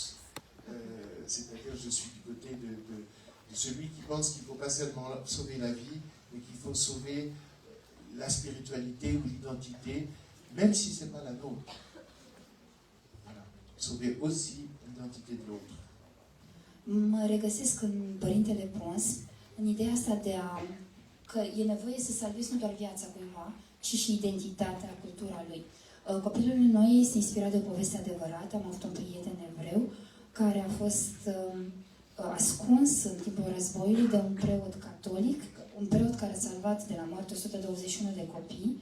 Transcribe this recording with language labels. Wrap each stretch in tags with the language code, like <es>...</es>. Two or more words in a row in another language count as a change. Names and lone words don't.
<fr>C'est-à-dire, je suis du côté de celui qui pense qu'il ne faut pas seulement sauver la vie, mais qu'il faut sauver la spiritualité ou l'identité, même si ce n'est pas la nôtre. Voilà. Sauver aussi l'identité de l'autre.</fr> <ro>Mă regăsesc în Părintele Pons, în ideea asta că e nevoie să salvezi nu doar viața cuiva, ci și identitatea, cultura lui. Copilul Noe este inspirat de o poveste adevărată. Am avut un prieten evreu care a fost ascuns în timpul războiului de un preot catolic, un preot care a salvat de la moarte 121 de copii.</ro>